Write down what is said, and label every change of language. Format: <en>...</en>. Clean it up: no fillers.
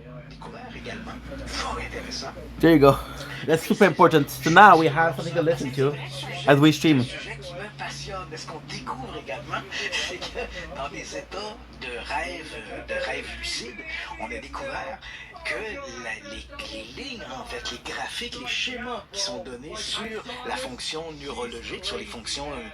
<fr>Découvert également, fort intéressant.</fr> <en>There you go. That's super important. So now we have something to listen to as we stream.</en> <fr>Le sujet qui me passionne, ce qu'on découvre également, c'est que dans des états de rêve lucide, on a découvert que les lignes, en fait, les graphiques, les schémas qui sont donnés sur la fonction neurologique, sur les fonctions,</fr>